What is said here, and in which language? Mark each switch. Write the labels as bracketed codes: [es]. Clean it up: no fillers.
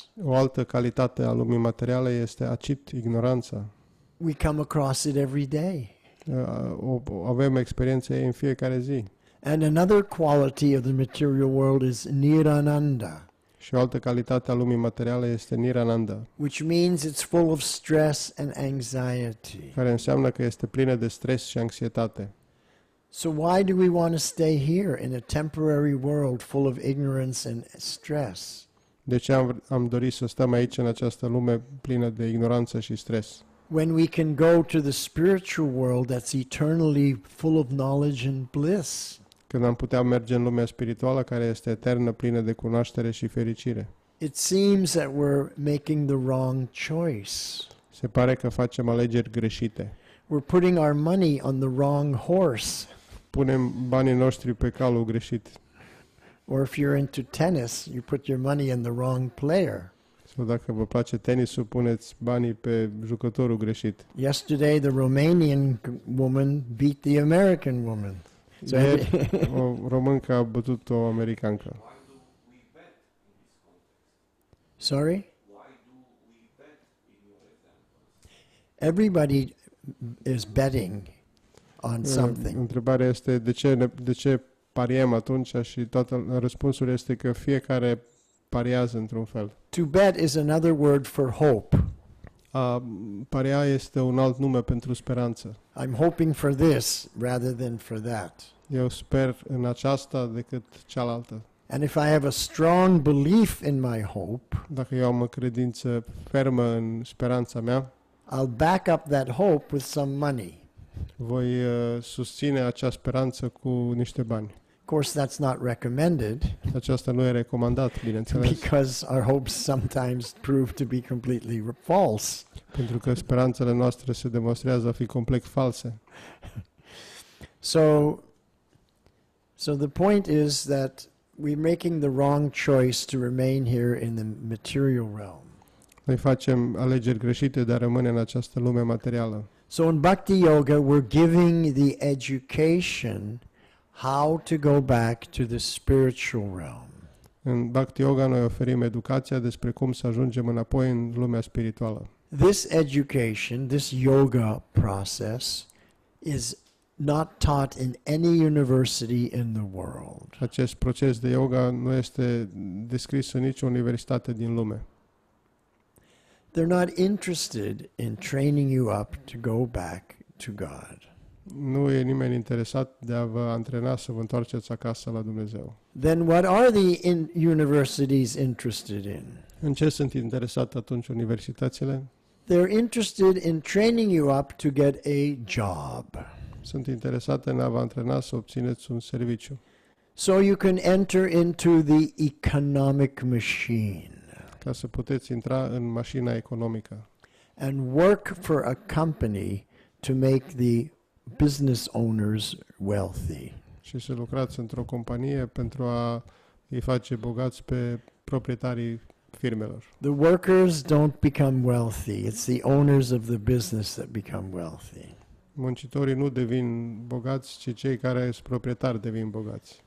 [ro] O altă calitate a lumii materiale este acit, ignoranța. [en] We come across it every day. [ro] Avem experiențe în fiecare zi. [en] And another quality of the material world is nirananda, [ro] Și o altă calitate a lumii materiale este nirananda, [en] which means it's full of stress and anxiety. [ro] care înseamnă că este plină de stres și anxietate. [en] So why do we want to stay here in a temporary world full of ignorance and stress? [ro] De ce am dorit să stăm aici în această lume plină de ignoranță și stres? [en] When we can go to the spiritual world that's eternally full of knowledge and bliss. [ro] Când am putea merge în lumea spirituală care este eternă, plină de cunoaștere și fericire. [en] It seems that we're making the wrong choice. [ro] Se pare că facem alegeri greșite. [en] We're putting our money on the wrong horse. [ro] Punem banii noștri pe calul greșit. [en] Or if you're into tennis, you put your money in the wrong player. [ro] Sau dacă vă place tenisul, puneți banii pe jucătorul greșit. [en] Yesterday, the Romanian woman beat the American woman. So [ro] Ieri, o româncă a bătut o americancă. [en] Sorry? Everybody is betting on something. [ro] Întrebarea este de ce pariem atunci și răspunsul este că fiecare pariază într-un fel. [en] To bet is another word for hope. [ro] A paria este un alt nume pentru speranță. [en] I'm hoping for this rather than for that. [ro] Eu sper în aceasta decât cealaltă. [en] And if I have a strong belief in my hope, [ro] Dacă eu am o credință fermă în speranța mea, [en] I'll back up that hope with some money. [ro] voi susține acea speranță cu niște bani. [en] Of course, that's not recommended [ro] Aceasta nu e recomandat, bineînțeles, [en] because our hopes sometimes prove to be completely false. [ro] pentru că speranțele noastre se demonstrează a fi complet false. [en] So the point is that we're making the wrong choice to remain here in the material realm. [ro] Noi facem alegeri greșite de a rămâne în această lume materială. [en] So in Bhakti Yoga, we're giving the education how to go back to the spiritual realm. [ro] În Bhakti Yoga noi oferim educația despre cum să ajungem înapoi în lumea spirituală. [en] This education, this yoga process, is not taught in any university in the world. [ro] Acest proces de yoga nu este descris în nicio universitate din lume. [en] They're not interested in training you up to go back to God. [ro] Nu e nimeni interesat de a vă antrena să vă întoarceți acasă la Dumnezeu. [en] Then what are the universities interested in? [ro] În ce sunt interesate atunci universitățile? [en] They're interested in training you up to get a job. [ro] Sunt interesate în a vă antrena să obțineți un serviciu, [en] So you can enter into the economic machine [ro] ca să puteți intra în mașina economică [en] and work for a company to make the business owners wealthy. [ro] și să lucrați într-o companie pentru a îi face bogați pe proprietarii firmelor. [en] The workers don't become wealthy. It's the owners of the business that become wealthy. [ro] Muncitorii nu devin bogați, ci cei care sunt proprietari devin bogați.